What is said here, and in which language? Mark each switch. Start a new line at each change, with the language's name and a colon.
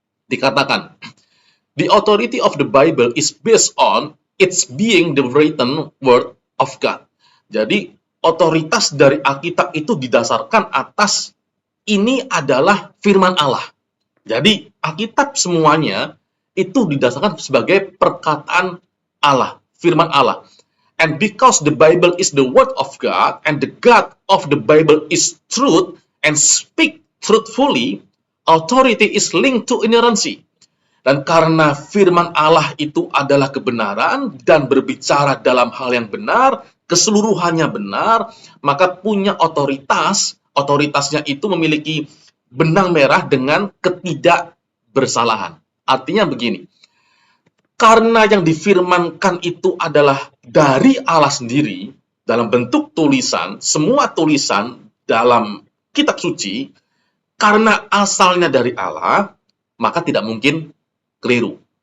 Indonesian: Dikatakan,
English: the authority of the Bible is based on its being the written word of God.
Indonesian: Jadi, otoritas dari Alkitab itu didasarkan atas ini adalah firman Allah. Jadi, Alkitab semuanya itu didasarkan sebagai perkataan Allah, firman Allah.
English: And because the Bible is the word of God, and the God of the Bible is truth, and speak truthfully, authority is linked to inerrancy.
Indonesian: Dan karena firman Allah itu adalah kebenaran dan berbicara dalam hal yang benar, keseluruhannya benar, maka punya otoritas, otoritasnya itu memiliki benang merah dengan ketidakbersalahan. Artinya begini, karena yang difirmankan itu adalah dari Allah sendiri, dalam bentuk tulisan, semua tulisan dalam kitab suci, karena asalnya dari Allah, maka tidak mungkin keliru.